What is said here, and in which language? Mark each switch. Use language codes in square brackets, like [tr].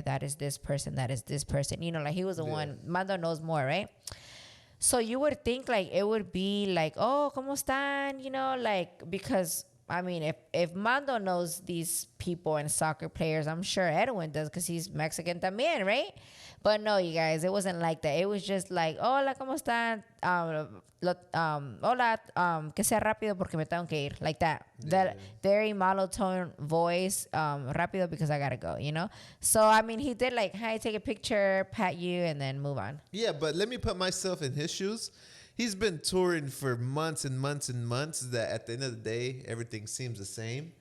[en] That is this person. That is this person. Like he was the one. Mando knows more, right? So you would think like it would be like, oh, [es] ¿cómo están? [en] Like, because I mean, if Mando knows these people and soccer players, I'm sure Edwin does because he's Mexican también, right? But no, you guys, it wasn't like that. It was just like, [es] hola, ¿cómo están? Hola, que sea rápido porque me tengo que ir. [en] Like that. Yeah. That very monotone voice, rápido because I gotta go, So, I mean, he did like, hi, take a picture, pat you, and then move on. Yeah, but let me put myself in his shoes. He's been touring for months and months and months that at the end of the day, everything seems the same.